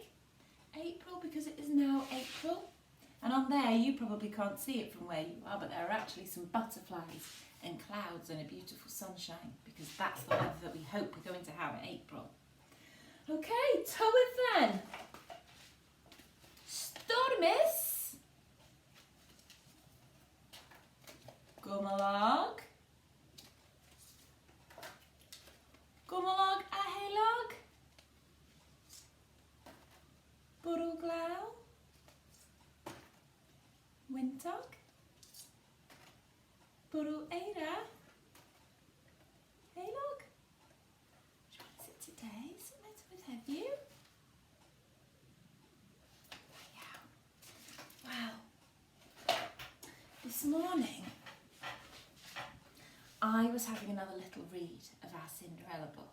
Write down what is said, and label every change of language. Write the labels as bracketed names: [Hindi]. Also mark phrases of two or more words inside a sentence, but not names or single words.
[English] April, because it is now April. And on there you probably can't see it from where you are, but there are actually some butterflies and clouds and a beautiful sunshine, because that's the weather that we hope we're going to have in April. Okay, Tywydd then. [Welsh] Stormus. Gymylog. Gymylog a heulog. Bwrw glaw. Wyntog. Bwrw eira. Heulog. [English] Which one is it today? Is it meant with have you? Yeah. Wow. This morning I was having another little read of our Cinderella book.